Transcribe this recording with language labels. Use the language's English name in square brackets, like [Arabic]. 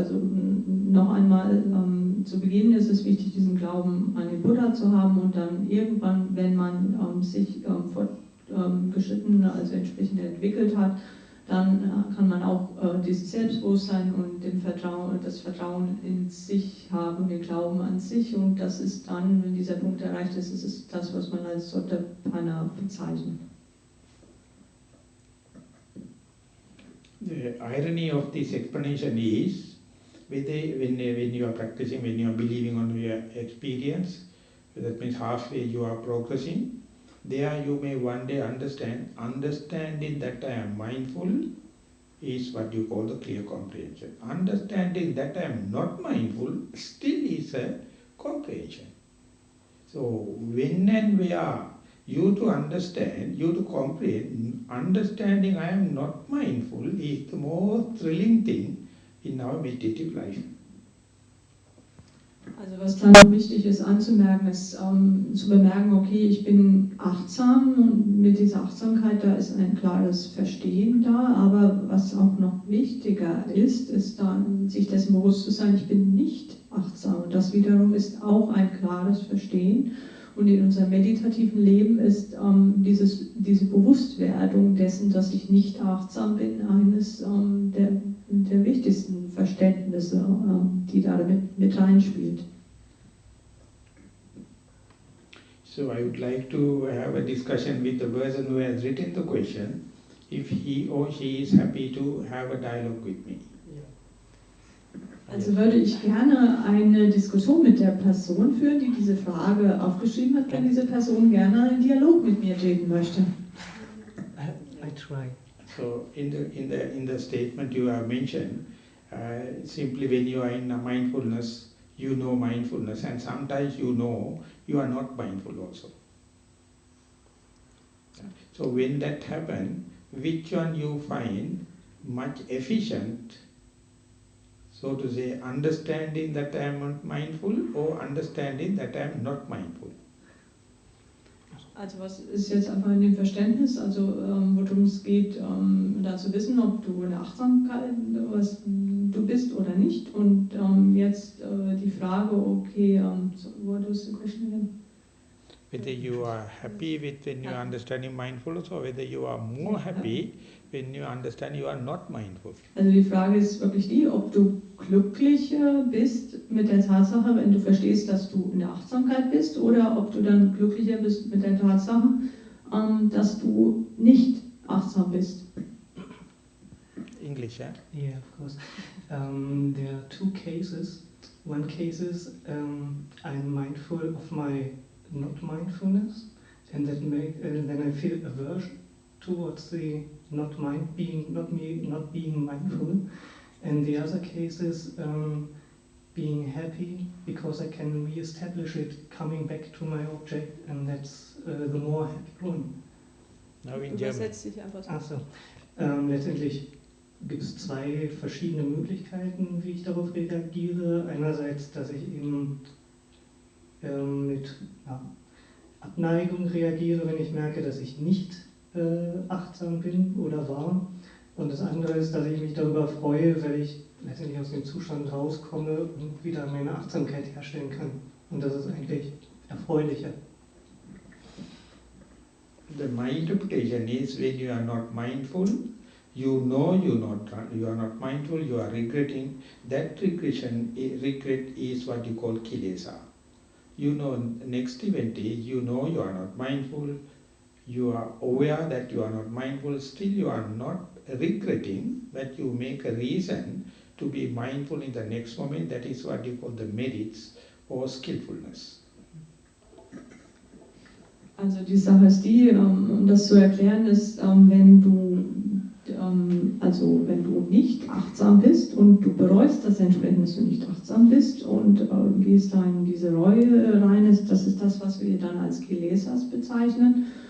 [German] Also noch einmal, zu Beginn ist es wichtig, diesen Glauben an den Buddha zu haben und dann irgendwann, wenn man sich fortgeschritten, also entsprechend entwickelt hat, dann kann man auch dieses Selbstbewusstsein und das Vertrauen in sich haben, den Glauben an sich. Und das ist dann, wenn dieser Punkt erreicht ist, ist es das, was man als Sotapanna bezeichnet. [English] The irony of this explanation is, when you are practicing, when you are believing on your experience, that means halfway you are progressing, there you may one day understanding that I am mindful is what you call the clear comprehension. Understanding that I am not mindful still is a comprehension. So when and where you to understand, you to comprehend, understanding I am not mindful is the most thrilling thing in our meditative life. [German] Also was da noch wichtig ist anzumerken, ist zu bemerken, okay, ich bin achtsam und mit dieser Achtsamkeit, da ist ein klares Verstehen da, aber was auch noch wichtiger ist, ist dann sich dessen bewusst zu sein, ich bin nicht achtsam und das wiederum ist auch ein klares Verstehen und in unserem meditativen Leben ist diese Bewusstwerdung dessen, dass ich nicht achtsam bin, eines der wichtigsten Verständnisse, die da mit reinspielt. [English] So I would like to have a discussion with the person who has written the question, if he or she is happy to have a dialogue with me. [German] Also würde ich gerne eine Diskussion mit der Person führen, die diese Frage aufgeschrieben hat, wenn diese Person gerne einen Dialog mit mir treten möchte. [English] I try. So in the statement you have mentioned, simply when you are in a mindfulness, you know mindfulness, and sometimes you know you are not mindful also. So when that happens, which one you find much efficient, so to say, understanding that I am not mindful or understanding that I am not mindful? [German] Also was ist jetzt einfach in dem Verständnis, also worum es geht, da zu wissen, ob du in der Achtsamkeit du bist oder nicht. Und jetzt die Frage, [English] okay, so what was the question again? Whether you are happy with when you are understanding mindfulness or whether you are more happy when you understand you are not mindful. [German] Also die Frage ist wirklich die, ob du glücklicher bist mit der Tatsache, wenn du verstehst, dass du in der Achtsamkeit bist, oder ob du dann glücklicher bist mit der Tatsache, dass du nicht achtsam bist. [English] English, yeah? Yeah, of course. There are two cases. One case is I'm mindful of my not mindfulness, and then I feel aversion towards the not being mindful. And the other case is being happy because I can re-establish it, coming back to my object, and that's the more happy one. Now in German. [German] Achso. Letztendlich gibt es zwei verschiedene Möglichkeiten, wie ich darauf reagiere. Einerseits, dass ich eben mit Abneigung reagiere, wenn ich merke, dass ich nicht achtsam bin oder war. Und das andere ist, dass ich mich darüber freue, wenn ich letztendlich aus dem Zustand rauskomme und wieder meine Achtsamkeit herstellen kann. Und das ist eigentlich erfreulicher. [English] My interpretation is when you are not mindful, you know you are not mindful, you are regretting. That regret is what you call kilesa. You know, next event is, you know you are not mindful, you are aware that you are not mindful, still you are not regretting, but you make a reason to be mindful in the next moment. That is what you call the merits or skillfulness. [German] Also die Sache ist die, um das zu erklären, ist, wenn du nicht achtsam bist und du bereust das entsprechend, dass du nicht achtsam bist und gehst da in diese Reue rein, das ist das, was wir dann als Kilesas bezeichnen.